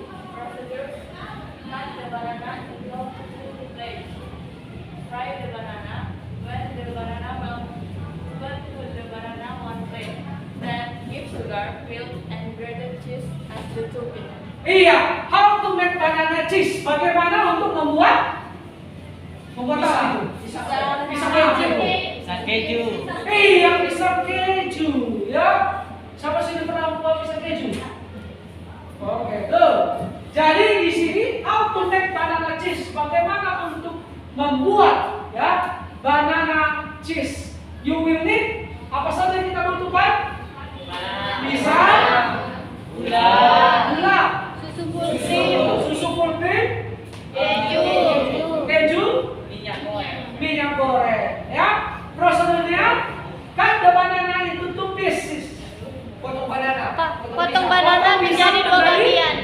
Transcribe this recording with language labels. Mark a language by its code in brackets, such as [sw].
[en] Procedure: cut the banana into 2 plates. Fry the banana. When the banana melts, put the banana on plate. Then give sugar, milk, and grated cheese as the topping. Iya, how to make banana cheese. [id] Bagaimana untuk membuat apa itu? Pisang keju. pisang keju. Iya, pisang keju. Ya, siapa sih yang pernah membuat pisang keju? Oke, tuh. Jadi di sini [en] how to make banana cheese. [id] Bagaimana untuk membuat ya banana cheese? [en] You will need [id] apa saja kita butuhkan? Pisang, gula, susu full cream, keju, minyak goreng. Ya, prosedurnya [en] cut the banana into 2 pieces. [id] Potong banana. Potong banana menjadi 2 bagian.